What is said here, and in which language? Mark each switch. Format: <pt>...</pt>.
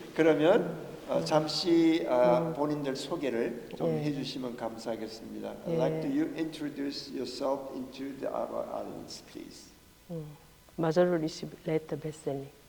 <ko>그러면 잠시 본인들 소개를 좀 해주시면 감사하겠습니다.</ko> <en>I'd like to you introduce yourself into our audience, please. 마저로리시 레터 베셀리.</en>